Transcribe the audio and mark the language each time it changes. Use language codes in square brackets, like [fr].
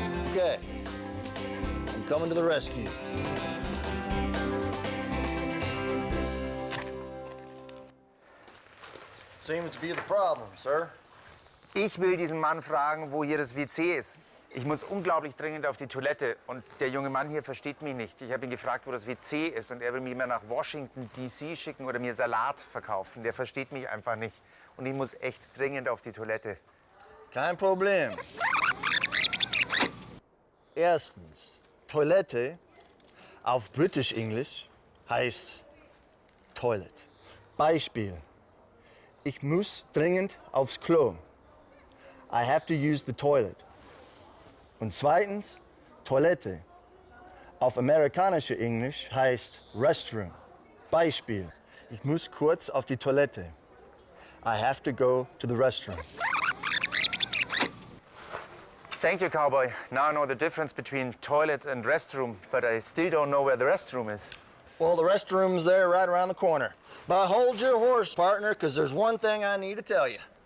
[en] Okay, I'm coming to the rescue. Seems to be the problem, sir. [de] Ich will diesen Mann fragen, wo hier das WC ist. Ich muss unglaublich dringend auf die Toilette und der junge Mann hier versteht mich nicht. Ich habe ihn gefragt, wo das WC ist und er will mich immer nach Washington, D.C. schicken oder mir Salat verkaufen. Der versteht mich einfach nicht und ich muss echt dringend auf die Toilette. Kein Problem. Erstens, Toilette auf British English heißt Toilet. Beispiel. Ich muss dringend aufs Klo. [en] I have to use the toilet. [de] Und zweitens, Toilette auf amerikanische Englisch heißt Restroom. Beispiel. Ich muss kurz auf die Toilette. [en] I have to go to the restroom. Thank you, cowboy. Now I know the difference between toilet and restroom, but I still don't know where the restroom is. Well, the restroom's there right around the corner. But hold your horse, partner, because there's one thing I need to tell you.